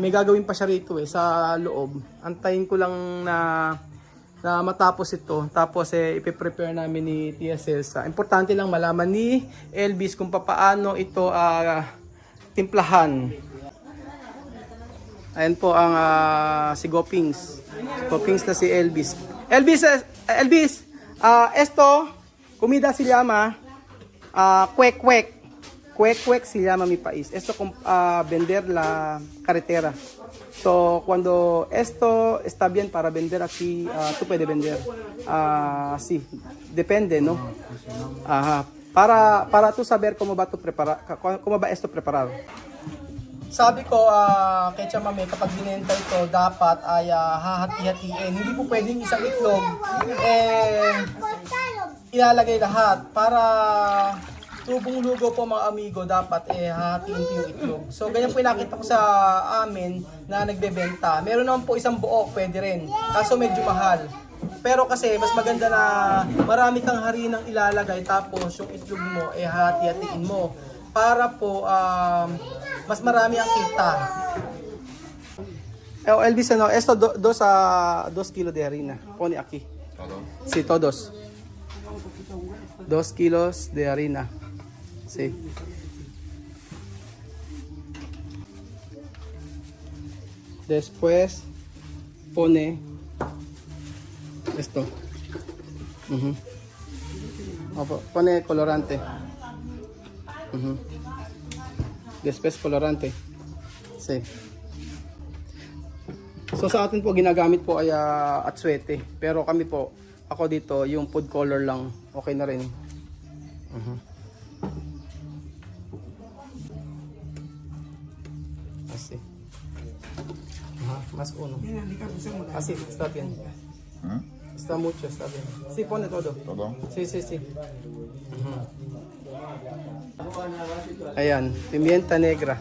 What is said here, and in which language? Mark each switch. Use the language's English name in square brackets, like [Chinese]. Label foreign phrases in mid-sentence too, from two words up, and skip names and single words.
[Filipino] May gagawin pa siya rito sa loob. Antayin ko lang na matapos ito. Tapos ipe-prepare namin ni Tia Celsa. Importante lang malaman ni Elvis kung paano ito timplahan. Ayan po ang si Gopings. Gopings na si Elvis. [Spanish] Elvis, esto, comida se llama kwek-kwek. Kwek-kwek se llama mi país. Esto vender la carretera. So, cuando esto está bien para vender aquí, tú puedes vender. Sí, depende, ¿no? Ajá. Para tú saber cómo va esto preparado. [Filipino] Sabi ko kay Chamame, kapag binenta ito, dapat ay hahati-hatiin. Hindi po pwedeng isang itlog ilalagay lahat para tubong lugo po mga amigo, dapat hahatiin po yung itlog. So ganyan po nakita ko sa amin na nagbebenta. Meron naman po isang buo, pwede rin. Kaso medyo mahal. Pero kasi mas maganda na marami kang harinang ilalagay tapos yung itlog mo hahati-hatiin mo para po mas marami ang kita. [Spanish] Elvis, esto 2 kilos de harina. Pone aquí. Sí, todos. 2 kilos de harina. Sí. Después pone esto. Pone colorante. Después colorante. Sí. [Filipino] So sa atin po ginagamit po ay atsuete. Pero kami po, ako dito yung food color lang. Okay na rin. [Spanish] Así. Más uno. Así, está bien. Está mucho, está bien. Sí, pone todo. ¿Todo? Sí. Ayan, pimienta negra.